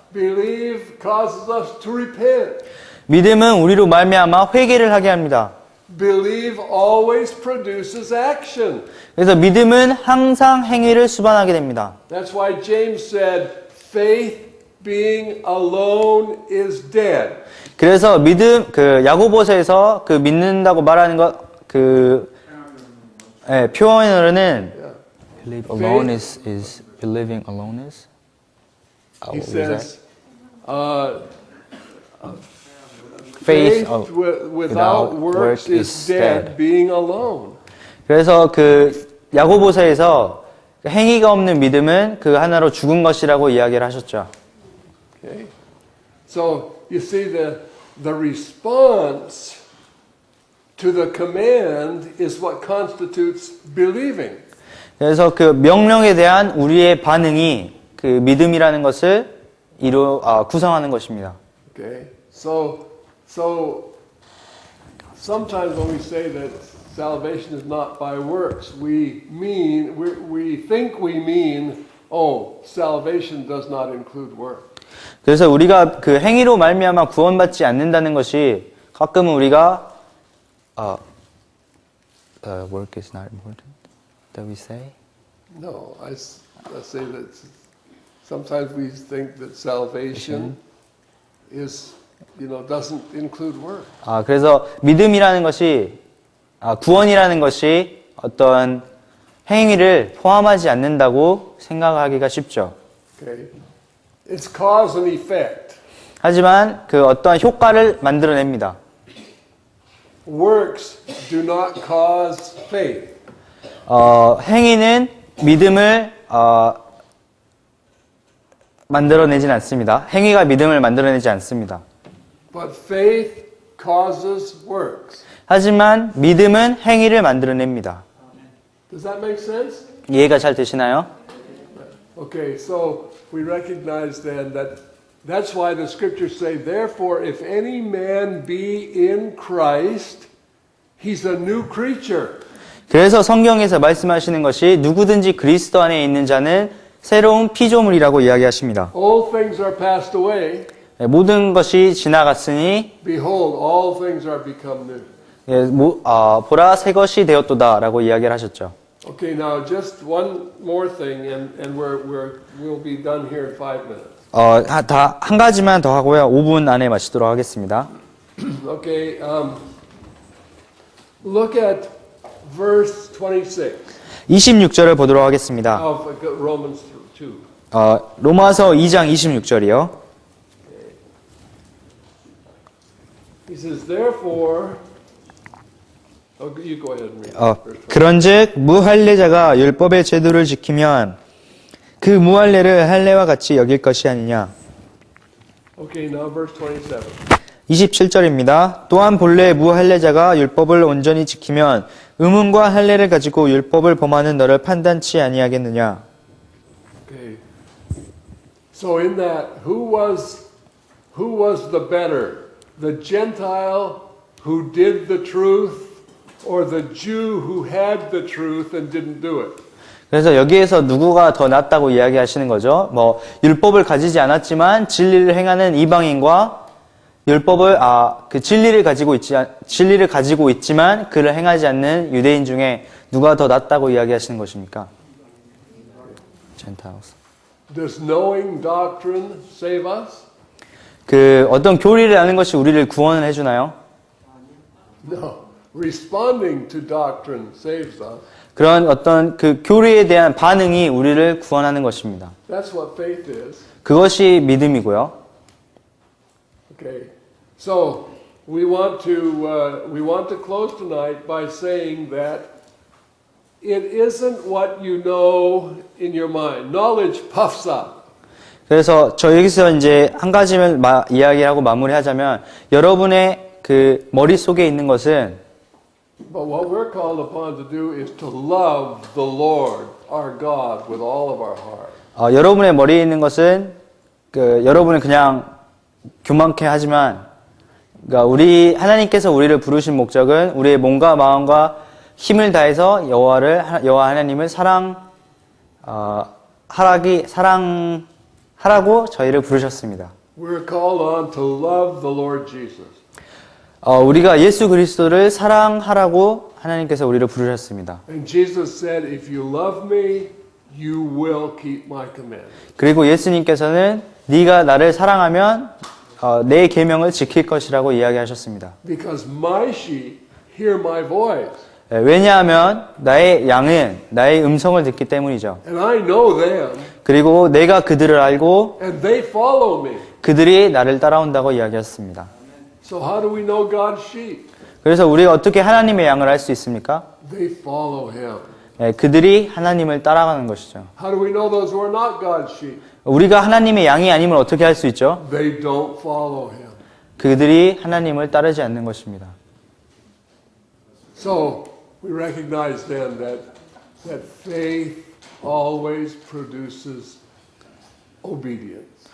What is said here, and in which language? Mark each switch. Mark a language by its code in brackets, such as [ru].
[en] Believe causes us to repent. [ko] 믿음은 우리로 말미암아 회개를 하게 합니다. [en] Believe always produces action. [ko] 그래서 믿음은 항상 행위를 수반하게 됩니다. [en] That's why James said, faith being alone is dead. [ko] 그래서 야고보서에서 믿는다고 말하는 표현으로는 [en] believe alone is believing alone is. He says, faith without works is dead, being alone. [ko] 그래서 그 야고보서에서 행위가 없는 믿음은 그 하나로 죽은 것이라고 이야기를 하셨죠. [en] Okay. So you see the response to the command is what constitutes believing. [ko] 그래서 그 명령에 대한 우리의 반응이 그 믿음이라는 것을 구성하는 것입니다. [en] Okay. So sometimes when we say that salvation is not by works, we think we mean, oh, salvation does not include work. [ko] 그래서 우리가 그 행위로 말미암아 구원받지 않는다는 것이 가끔은 우리가 [en] work is not important that we say. No, I say that sometimes we think that salvation is, doesn't include work. [ko] 그래서 믿음이라는 것이 구원이라는 것이 어떤 행위를 포함하지 않는다고 생각하기가 쉽죠. [en] Okay. It's cause and effect. [ko] 하지만 그 어떠한 효과를 만들어냅니다. [en] Works do not cause faith. [ko] 행위는 믿음을 만들어내진 않습니다. 행위가 믿음을 만들어내지 않습니다. [en] But faith causes works. [ko] 하지만 믿음은 행위를 만들어냅니다. [en] Does that make sense? [ko] 이해가 잘 되시나요? [en] Okay, so we recognize then that that's why the scriptures say, therefore, if any man be in Christ, he's a new creature. [ko] 그래서 성경에서 말씀하시는 것이 누구든지 그리스도 안에 있는 자는 새로운 피조물이라고 이야기하십니다. [en] All things are passed away. [ko] 모든 것이 지나갔으니 [en] Behold, all things are become new. [ko] 보라 새 것이 되었도다라고 이야기를 하셨죠. [en] Okay, now just one more thing, and we'll be done here in 5 minutes. [ko] 다 한 가지만 더 하고요. 5분 안에 마치도록 하겠습니다. [en] Okay, look at verse 26 [ko] 26절을 보도록 하겠습니다. [en] of Romans 2. [ko] 로마서 2장 26절이요. [en] He says, therefore, you go ahead and read. [ko] 그런즉 무할례자가 율법의 제도를 지키면 그 무할례를 할례와 같이 여길 것이 아니냐. [en] Okay, now verse 27. [ko] 27절입니다. 또한 본래 무할례자가 율법을 온전히 지키면 의문과 할례를 가지고 율법을 범하는 너를 판단치 아니하겠느냐. [en] Okay. So in that, who was the better? The Gentile who did the truth, or the Jew who had the truth and didn't do it? [ko] 그래서 여기에서 누구가 더 낫다고 이야기하시는 거죠? 율법을 가지지 않았지만 진리를 행하는 이방인과 율법을 그 진리를 가지고 있지만 그를 행하지 않는 유대인 중에 누가 더 낫다고 이야기하시는 것입니까? [en] Gentiles. Does knowing doctrine save us? [ko] 그 어떤 교리를 아는 것이 우리를 구원을 해주나요? [en] No. Responding to doctrine saves us. [ko] 그런 어떤 그 교리에 대한 반응이 우리를 구원하는 것입니다. [en] That's what faith is. [ko] 그것이 믿음이고요. [en] Okay. So we want to close tonight by saying that it isn't what you know in your mind. Knowledge puffs up. [ko] 그래서 저 여기서 이제 한 가지를 이야기하고 마무리하자면 여러분의 그 머릿속에 있는 것은 [en] But what we're called upon to do is to love the Lord, our God, with all of our heart. [ko] 여러분의 머리에 있는 것은 여러분은 그냥 교만케 하지만 그러니까 하나님께서 우리를 부르신 목적은 우리의 몸과 마음과 힘을 다해서 여호와 하나님을 사랑하라고 저희를 부르셨습니다. [en] We're called on to love the Lord Jesus. [ko] 우리가 예수 그리스도를 사랑하라고 하나님께서 우리를 부르셨습니다. [en] And Jesus said, if you love me, you will keep my commandments. [ko] 그리고 예수님께서는 네가 나를 사랑하면 내 계명을 지킬 것이라고 이야기하셨습니다. [en] Because my sheep hear my voice. [ko] 왜냐하면 나의 양은 나의 음성을 듣기 때문이죠. [en] And I know them. [ko] 그리고 내가 그들을 알고 [en] And they follow me. [ko] 그들이 나를 따라온다고 이야기했습니다. [en] So how do we know God's sheep? [ko] 그래서 우리가 어떻게 하나님의 양을 알 수 있습니까? [en] They follow him. [ko] 예, 그들이 하나님을 따라가는 것이죠. [en] How do we know those who are not God's sheep? [ko] 우리가 하나님의 양이 아님을 어떻게 할 수 있죠? [en] They don't follow him. [ko] 그들이 하나님을 따르지 않는 것입니다. [en] So we recognize then that faith always produces obedience.